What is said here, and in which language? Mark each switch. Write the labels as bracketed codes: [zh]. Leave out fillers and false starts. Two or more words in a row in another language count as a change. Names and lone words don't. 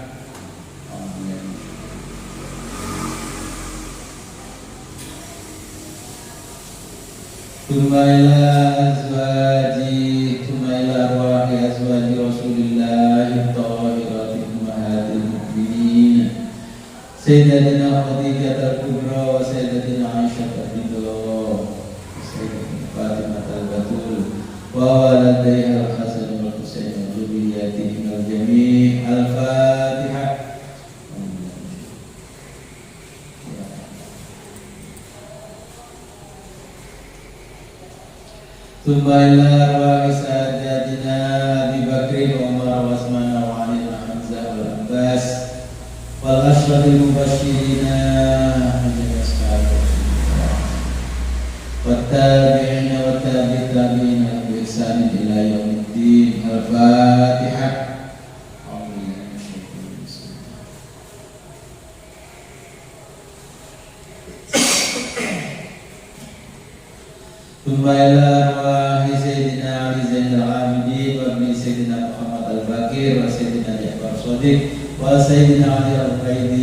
[ar] ثم إلى أزواج، ثم إلى أرواح أزواج رسول الله طاهرات أمهات المؤمنين سيدتنا خديجة الكبرى وسيدتنا عائشة الرضا وسيدتنا فاطمة البتول وولديها الحسن والحسين وذريتهم الجميع'. Al-Fatihah. ثم إلى أرواح سيدنا أبي بكر وعمر وعثمان وعلي وحمزة والعباس والأشراف المبشرين وتابعين وتابع التابعين بإحسان إلى يوم الدين. Al-Fatihah. ثم إلى أرواح سيدنا علي زين العابدين وابن سيدنا محمد الباقر وسيدنا جعفر صادق وسيدنا علي القائد.